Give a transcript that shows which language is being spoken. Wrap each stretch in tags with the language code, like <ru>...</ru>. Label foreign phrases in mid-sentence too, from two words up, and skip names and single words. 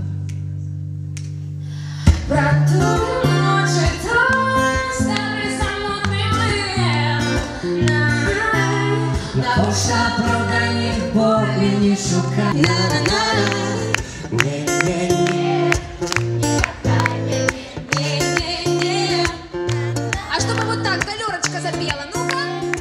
<be>Пра тую ноч і той стары самотны млын. Навошта проданих болі не шукай. Не-не-не. Не-не-не.</be> <ru>А чтобы вот так Галерочка запела, ну-ка.</ru>